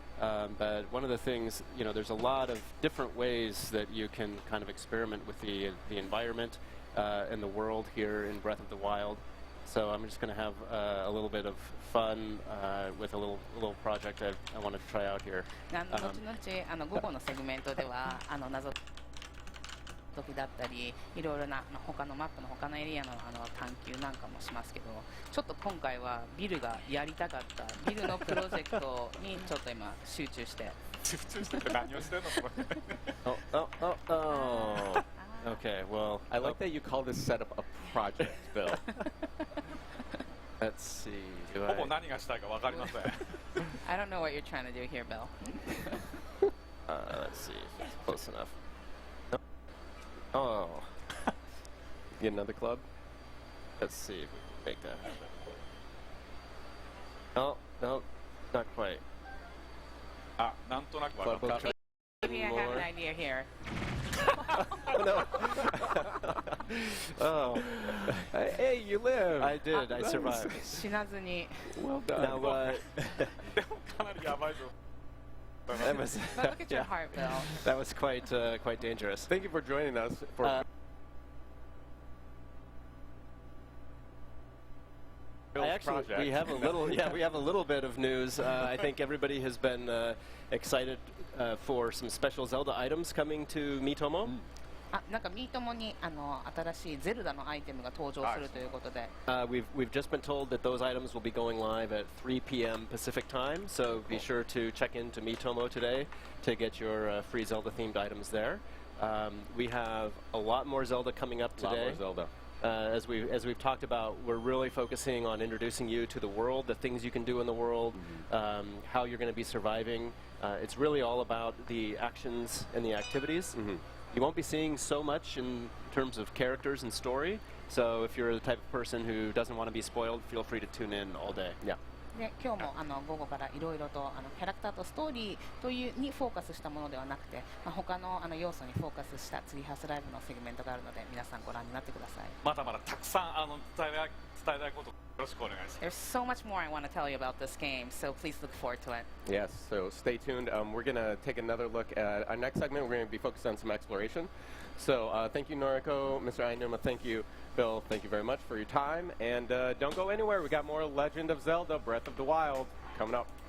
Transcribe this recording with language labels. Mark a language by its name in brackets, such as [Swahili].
[English] But one of the things, there's a lot of different ways that you can kind of experiment with the environment and the world here in Breath of the Wild. So I'm just going to have a little bit of fun with a little project I wanted to try out here. [Japanese] 午後のセグメントでは謎解きだったりいろいろな他のマップの他のエリアの探求なんかもしますけど、ちょっと今回はビルがやりたかったビルのプロジェクトにちょっと今集中して何をしてんのそれ。 [English] Oh. Okay, well, I like that you call this setup a project, Bill. Let's see. [Japanese] ほぼ何がしたいか分かりません。 [English] I don't know what you're trying to do here, Bill. Let's see. Close enough. Oh. Get another club? Let's see if we can make that happen. Oh, no, not quite. [Japanese] なんとなく分かった。 [English] Maybe I have an idea here. No. Oh. Hey, you live. I did. I survived. [Japanese] 死なずに。 [English] Well done. Now, [Japanese] でもかなりやばいぞ。 [English] that was, But look at your heart, Bill. that was quite dangerous. Thank you for joining us for we have a little bit of news. I think everybody has been excited for some special Zelda items coming to Miitomo. [Japanese] なんかミートモに新しいゼルダのアイテムが登場するということで。 [English] We've just been told that those items will be going live at 3 p.m. Pacific time, so be sure to check into Miitomo today to get your free Zelda-themed items there. We have a lot more Zelda coming up today. A lot more Zelda. As we've talked about, we're really focusing on introducing you to the world, the things you can do in the world, how you're going to be surviving. It's really all about the actions and the activities. You won't be seeing so much in terms of characters and story, so if you're the type of person who doesn't want to be spoiled, feel free to tune in all day. Yeah. [Japanese] で今日も午後からいろいろとキャラクターとストーリーというにフォーカスしたものではなくて、他の要素にフォーカスしたツリーハウスライブのセグメントがあるので皆さんご覧になってください。まだまだたくさん伝えたいことよろしくお願いします。 [English] There's so much more I want to tell you about this game, so please look forward to it. Yes, so stay tuned. We're going to take another look at our next segment. We're going to be focused on some exploration. So thank you, Noriko, Mr. Ainuma, thank you, Bill, thank you very much for your time. And don't go anywhere. We got more Legend of Zelda, Breath of the Wild coming up.